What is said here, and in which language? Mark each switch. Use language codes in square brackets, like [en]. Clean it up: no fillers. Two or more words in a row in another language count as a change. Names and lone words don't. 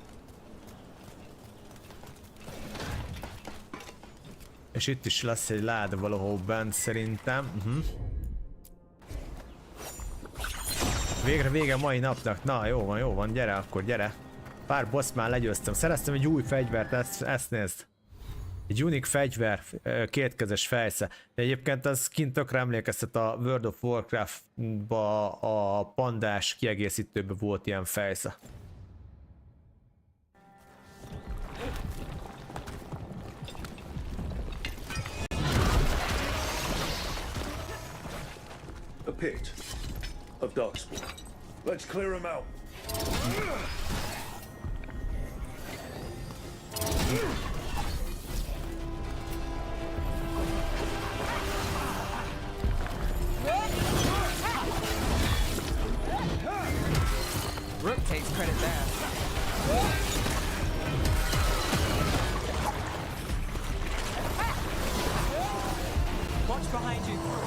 [hu] És itt is lesz egy láda valahol bent szerintem. Végre vége mai napnak. Na, jó van, gyere akkor, gyere. Pár boss már legyőztem. Szereztem egy új fegyvert, ezt nézd. Egy unik fegyver, kétkezes fejsze. De egyébként az kint tökre emlékeztet a World of Warcraft-ba, a pandás kiegészítőben volt ilyen fejsze. [en] A pit of darkspawn. Let's clear him out. Rook takes credit there. Watch behind you.